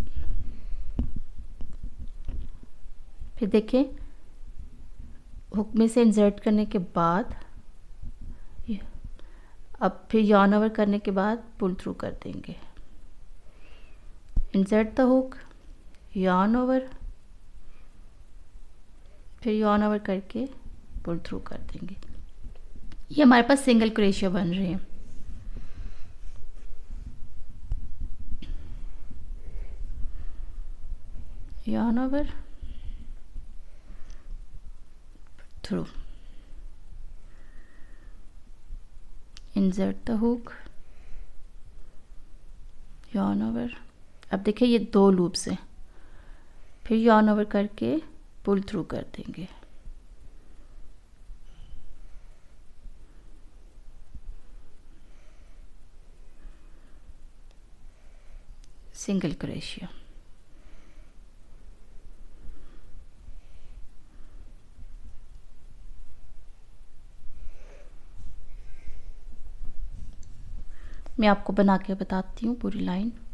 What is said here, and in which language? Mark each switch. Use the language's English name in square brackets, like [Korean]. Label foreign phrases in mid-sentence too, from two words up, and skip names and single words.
[Hindi] फिर देखिए, हुक में से इंसर्ट करने के बाद अब फिर [English] yarn over [Hindi] करने के बाद [English] pull through [Hindi] कर देंगे। [English] insert the hook, yarn over, फिर yarn over करके pull through [Hindi] कर देंगे। ये हमारे पास [English] single crochet [Hindi] बन रहे हैं। [English] yarn over, through, insert the hook, yarn over। [Hindi] अब देखिए, ये दो लूप्स हैं। फिर [English] yarn over [Hindi] करके [English] pull through [Hindi] कर देंगे। [English] single crochet. [Hindi] मैं आपको बना के बताती हूँ पूरी लाइन।